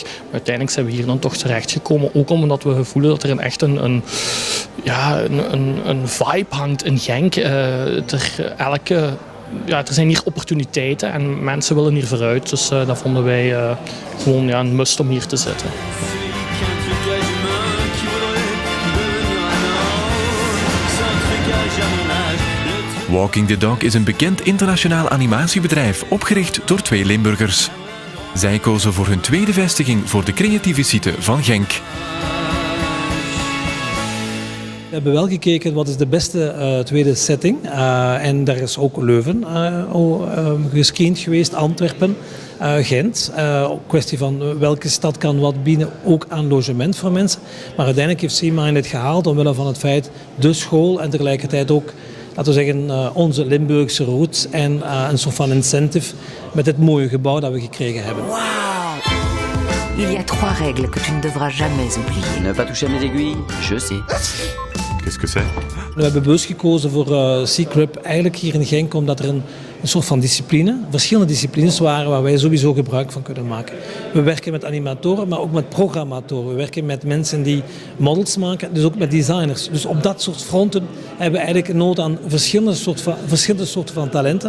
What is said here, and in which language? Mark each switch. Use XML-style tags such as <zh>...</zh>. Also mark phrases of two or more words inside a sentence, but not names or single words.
<nl>Maar uiteindelijk zijn we hier dan toch terechtgekomen, ook omdat we voelen dat er echt een vibe hangt in Genk. Er zijn hier opportuniteiten en mensen willen hier vooruit, dus dat vonden wij gewoon een must om hier te zitten. Walking the Dog is een bekend internationaal animatiebedrijf, opgericht door 2 Limburgers. Zij kozen voor hun tweede vestiging voor de creatieve site van Genk. We hebben wel gekeken wat is de beste tweede setting. En daar is ook Leuven gescreend geweest, Antwerpen, Gent. Kwestie van welke stad kan wat bieden, ook aan logement voor mensen. Maar uiteindelijk heeft SeaMine het gehaald omwille van het feit de school en tegelijkertijd ook, laten we zeggen, onze Limburgse roots en een soort van incentive met het mooie gebouw dat we gekregen hebben. Wow.</nl> <fr>Il y a 3 règles que tu ne devras jamais oublier. Ne pas toucher à mes aiguilles, je sais. Qu'est-ce que c'est?</fr> <nl>We hebben bewust gekozen voor SeaCrib eigenlijk hier in Genk omdat er een soort van discipline, verschillende disciplines waren waar wij sowieso gebruik van kunnen maken. We werken met animatoren, maar ook met programmatoren. We werken met mensen die models maken, dus ook met designers. Dus op dat soort fronten hebben we eigenlijk nood aan verschillende soorten van talenten.</nl>